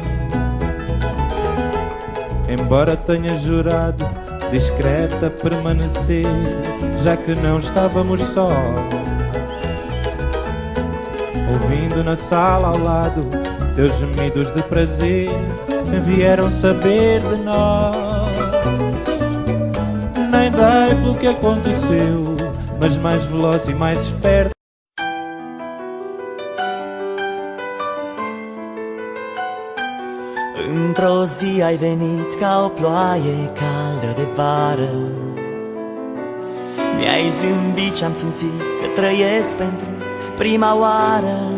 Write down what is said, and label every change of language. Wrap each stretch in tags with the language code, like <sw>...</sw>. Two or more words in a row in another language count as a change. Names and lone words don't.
<pt>Embora tenha jurado discreta permanecer, já que não estávamos sós, ouvindo na sala ao lado teus gemidos de prazer, vieram saber de nós. Nem dei pelo que aconteceu, mas mais veloz e mais esperto.</pt> <ro>Într-o zi ai venit ca o ploaie caldă de vară. Mi-ai zâmbit și-am simțit că trăiesc pentru prima oară.</ro>